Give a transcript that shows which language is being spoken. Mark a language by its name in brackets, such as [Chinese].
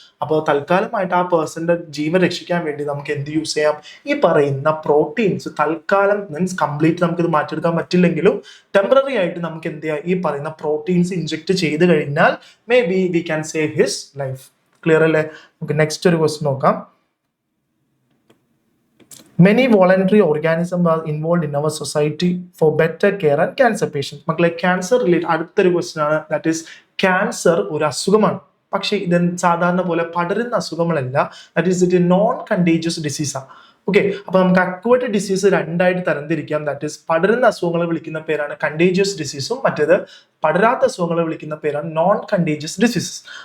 [Malayalam] അപ്പോൾ തൽക്കാലമായിട്ട് ആ പേഴ്സന്റെ ജീവൻ രക്ഷിക്കാൻ വേണ്ടി നമുക്ക് എന്ത് യൂസ് ചെയ്യാം, ഈ പറയുന്ന പ്രോട്ടീൻസ് തൽക്കാലം മീൻസ് കംപ്ലീറ്റ് നമുക്കിത് മാറ്റിയെടുക്കാൻ പറ്റില്ലെങ്കിലും ടെമ്പററി ആയിട്ട് നമുക്ക് എന്ത് ചെയ്യാം, ഈ പറയുന്ന പ്രോട്ടീൻസ് ഇഞ്ചെക്ട് ചെയ്ത് കഴിഞ്ഞാൽ [English] Maybe we can save his life. [Malayalam] Clear അല്ലേ? നമുക്ക് നെക്സ്റ്റ് ഒരു ക്വസ്റ്റ്യൻ നോക്കാം. [English] Many voluntary organisms are involved in our society for better care and cancer patients. [Malayalam] മക്കളെ ക്യാൻസർ റിലേറ്റഡ് അടുത്തൊരു ക്വസ്റ്റ്യൻ ആണ്. ദാറ്റ് ഈസ് ക്യാൻസർ ഒരു അസുഖമാണ്, പക്ഷേ ഇത് സാധാരണ പോലെ പടരുന്ന അസുഖങ്ങളല്ല. That is it non contagious ഡിസീസാണ്. Okay, അപ്പൊ നമുക്ക് അക്വേർഡ് ഡിസീസ് രണ്ടായിട്ട് തരംതിരിക്കാം. ദാറ്റ് ഈസ് പടരുന്ന അസുഖങ്ങളെ വിളിക്കുന്ന പേരാണ് കണ്ടേജിയസ് ഡിസീസും, മറ്റേത് പടരാത്ത അസുഖങ്ങളെ വിളിക്കുന്ന പേരാണ് നോൺ കണ്ടേജിയസ് ഡിസീസസ്.